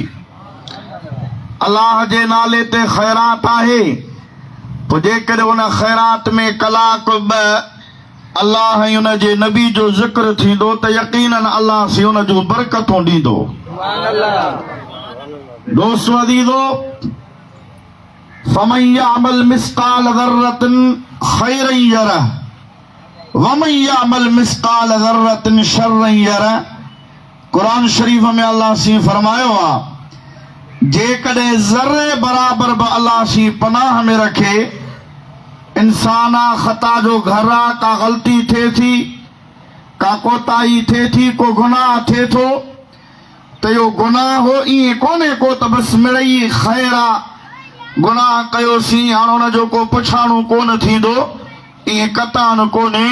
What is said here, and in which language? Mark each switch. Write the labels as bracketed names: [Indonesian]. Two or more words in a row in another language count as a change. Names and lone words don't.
[Sindhi] अल्लाह जे नाले ते ख़ैरात आहे, पोइ जेकॾहिं उन ख़ैरात में कलाक ॿ अल्लाह ऐं उन जे नबी जो ज़िक्र थींदो त यकीनन अल्लाह से उन जूं बरकतूं ॾींदो। दोस्तो अज़ीज़ो, [Arabic] فمن يعمل مثقال ذرة خيرا يره ومن يعمل مثقال ذرة شرا يره. [Sindhi] कुरान शरीफ में अल्लाह से फरमायो आहे, जेकॾहिं ज़र्रे बराबर बि अल्लाह सी पनाह में रखे इंसान ख़ता जो घर आहे, का ग़लती थिए थी, का कोताही थिए थी, को गुनाह थिए थो त इहो गुनाह हो ईअं कोन्हे को त बसि मिड़ई ख़ैर आहे, गुनाह कयोसीं हाणे हुनजो को पुछाणो कोन थींदो, ईअं कतान कोन्हे।